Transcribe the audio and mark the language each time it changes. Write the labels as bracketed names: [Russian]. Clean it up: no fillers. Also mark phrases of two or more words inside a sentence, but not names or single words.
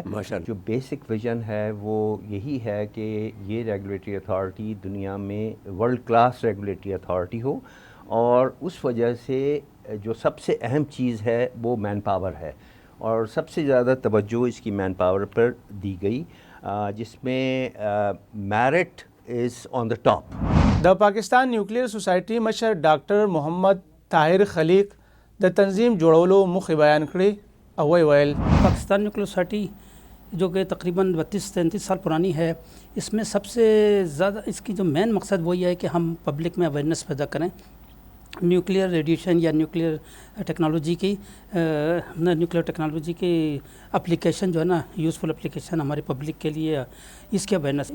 [Urdu] جو [English] basic vision [Urdu] ہے وہ یہی ہے کہ یہ ریگولیٹری اتھارٹی دنیا میں [English] world class regulatory authority [Urdu] ہو, اور اس وجہ سے جو سب سے اہم چیز ہے وہ [English] man power [Urdu] ہے, اور سب سے زیادہ توجہ اس کی [English] man power [Urdu] پر دی گئی, جس میں [English] merit is on the top. [Pashto] د پاکستان نیوکلیر سوسائٹی مشر ډاکټر محمد طاهر خلیق د تنظیم جوړولو موخې بیان کړي او ویل [Urdu] پاکستان نیوکلیر سوسائٹی جو کہ تقریباً 32-33 سال پرانی ہے, اس میں سب سے زیادہ اس کی جو مین مقصد وہی ہے کہ ہم پبلک میں اویئرنیس پیدا کریں [English] nuclear radiation [Urdu] یا [English] nuclear technology [Urdu] کی اپلیکیشن جو ہے نا, [English] useful application [Urdu] ہماری پبلک کے لیے, اس کی اویئرنیس.